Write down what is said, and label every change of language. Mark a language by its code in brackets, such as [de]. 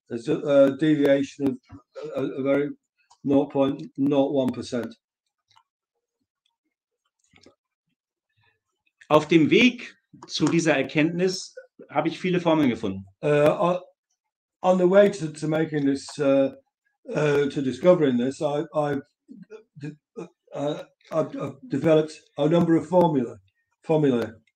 [en] There's a deviation of a very 0.01%. [de] Auf dem Weg zu dieser Erkenntnis habe ich viele Formeln gefunden. [en] On the way to making this, to discovering this, I I've developed a number of formulae.